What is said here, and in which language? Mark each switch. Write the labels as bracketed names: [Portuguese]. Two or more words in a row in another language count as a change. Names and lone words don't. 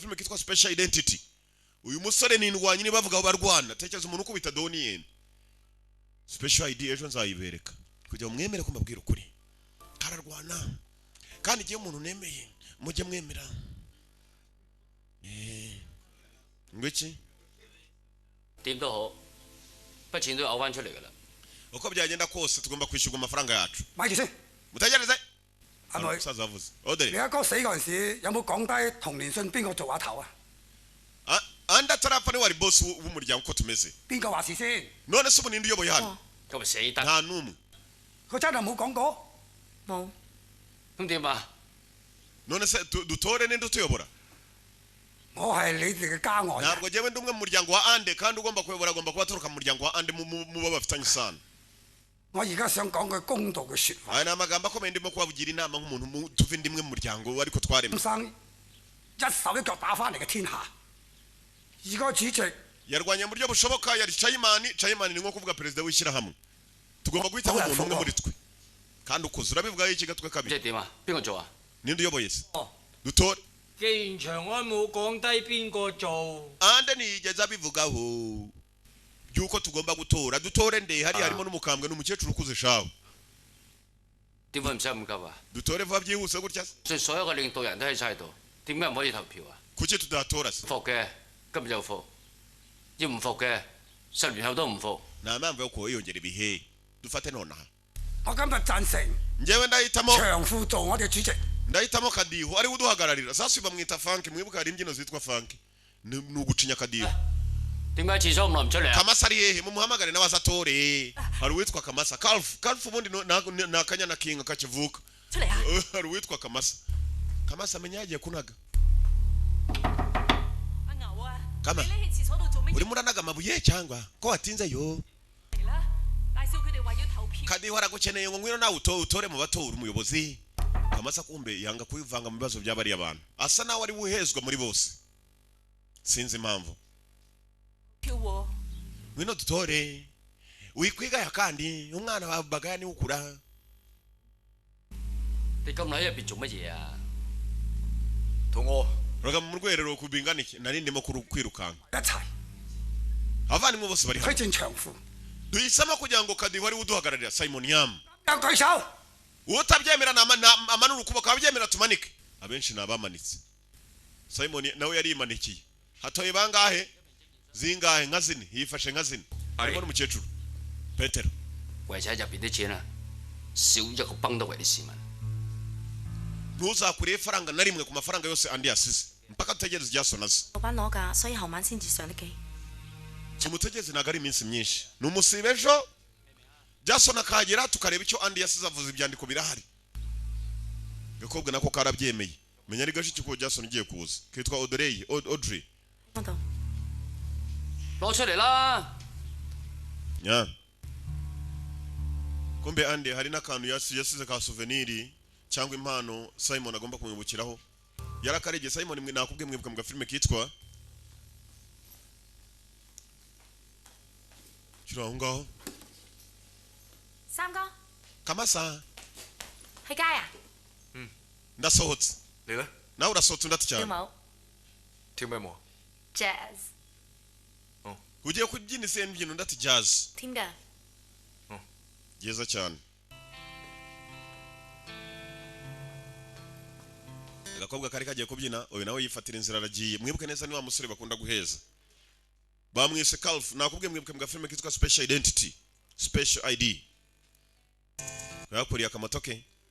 [Kinyarwanda] gafilme kitwa Special Identity uyu musore n'indwanyi ni bavuga barwana tekereza umuntu ukubita Donnie Special ID ejo nzayibereka kujya mwemere ko mbabwira ukuri kararwana kandi igihe umuntu nemeye mujye mwemera ngwiki uko byagenda kose tugomba kwishyurwa amafaranga yacu mutegereze umusaza avuze Odere [Cantonese] 你阿哥死嗰陣時有冇講低同年信邊個做話頭啊 [Kinyarwanda] Andi atarapfa ni wari boss w'umuryango ko tumeze [Cantonese] 邊個話事先 [Kinyarwanda] none se ubundi uyoboye hano nta numwe [Cantonese] 佢真係冇講過冇咁點啊 [Kinyarwanda] none se dutore ninde utuyobora [Cantonese] 我係你哋嘅家外 [Kinyarwanda] ntabwo jewe ndi umwe mu muryango wa Ande kandi ugomba kuyobora agomba kuba aturuka mu muryango wa Ande mu bafitanye isano [Cantonese] 我而家想講句公道嘅説話 [Kinyarwanda] aya ni amagambo akomeye ndimo kubavugira inama nk'umuntu tuve ndimwe mu muryango ariko twaremye [Cantonese] 生一手一腳打翻嚟嘅天下而個主席 [Kinyarwanda] yarwanya mu buryo bushoboka yari Chayimani ni nko kuvuga president w'ishyira hamwe tugomba guhita mu muntu umwe muri twe kandi ukuzura bivuga iki gatwe kabiri [Cantonese] 即係點啊？邊個做啊？ [Kinyarwanda] ninde uyoboye se 哦， dutore [Cantonese] 既然長安冇講低邊個做， [Kinyarwanda] ande nigeze abivugaho yuko tugomba gutora dutore nde hari harimo n'umukambwe n'umukecuru ukuze shawe [Cantonese] 點解唔使咁急啊？ [Kinyarwanda] dutore vuba byihuse gutya [Cantonese] 所以所有嘅領導人都喺晒度，點解唔可以投票啊？ [Kinyarwanda] kuki tudatora se [Cantonese] 服嘅今日就服，要唔服嘅10年後都唔服。 [Kinyarwanda] nta mpamvu yo kwiyongera ibihe dufate nonaha [Cantonese] 我今日贊成 [Kinyarwanda] njyewe ndahitamo [Cantonese] 長富做我哋主席。 [Kinyarwanda] ndahitamo Kadiho ari uduhagararira sasa bamwita Frank mwibuka hari imbyino zitwa Frank ni ugucinya Kadiho [Cantonese] 點解廁所咁耐唔出嚟啊？ [Kinyarwanda] Kamasa ari hehe mumuhamagare n'abazatore hari uwitwa Kamasa Kalf ubundi nakanyana kinga kakivuka [Cantonese] 出嚟啊！ [Kinyarwanda] hari uwitwa Kamasa amenya yagiye kunaga [Cantonese] 阿牛啊， [Kinyarwanda] Kama [Cantonese] 你匿喺廁所度做乜嘢 [Kinyarwanda] urimo uranaga amabuye cyangwa ko watinzeyo [Cantonese] 嚟啦？介紹佢哋話要投票。 [Kinyarwanda] Kadiho aragukeneye ngo ngwino nawe utore mu batora umuyobozi Kamasa kumbe yanga kwivanga mu bibazo by'abari abantu asa nawe ari buhezwa muri bose sinzi impamvu [Cantonese] 票喎， [Kinyarwanda] ngwino dutore wikwigaya kandi umwana wa bagaya ni ukura [Cantonese] 你咁耐喺入邊做乜嘢啊？肚餓， [Kinyarwanda] roga mu rwerero kubingana iki nari ndimo kwirukanka [Cantonese] 一齊 [Kinyarwanda] abavandimwe bose bari [Cantonese] 推 [Kinyarwanda] hamwe [Cantonese] 薦長富， [Kinyarwanda] duhisemo kugira ngo Kadiho ari uduhagararira Simon Yam [Cantonese] 有舉手。 [Kinyarwanda] utabyemera amanura ukuboko ababyemera tumanike abenshi nabamanitse Simon nawe yari imanikiye hatoye bangahe zingahe nka zine yifashe nka zine harimo n'umukecuru Petero [Cantonese] 為咗喺入邊啲錢啊，少一個崩都為啲市民。 [Kinyarwanda] ntuzakure ifaranga na rimwe ku mafaranga yose andi yasize mpaka tutegereze Jason aze [Cantonese] 老闆攞㗎，所以後晚先至上得機。 [Kinyarwanda] tumutegeze ntago ari iminsi myinshi ni umusibe ejo Jason akagera tukareba icyo andi yasize avuze ibyandiko birahari gakobwa nako karabyemeye menya ari gashiki ko Jason ugiye kuza kitwa Audrey [Cantonese] 嗰度攞出嚟啦！ [Kinyarwanda] nya kumbe andi hari n'akantu yasize ka souvenir cyangwa impano Simon agomba kumwibukiraho yarakaregeye Simon mwe nakubwe mwibuka mu gafilme kitwa kiraho ngaho [Cantonese] 三哥 [Kinyarwanda] Kamasa [Cantonese] 去街啊？ [Kinyarwanda] ndasohotse [Cantonese] 你咧 [Kinyarwanda] nawe urasohotse ndati [Cantonese] 跳 [Kinyarwanda] cyane [Cantonese] 舞跳咩舞啊？ jazz [Kinyarwanda] ugiye kubyina ise imbyino ndati jazz [Cantonese] 添㗎。 [Kinyarwanda] byiza cyane agakobwa kari kagiye kubyina uyu nawe yifatira inzira aragiye mwibuke neza ni wa musore bakunda guheza bamwise Kalf nakubwiye mwibuke mu gafilme kitwa Special Identity Special ID yakuriye akamato ke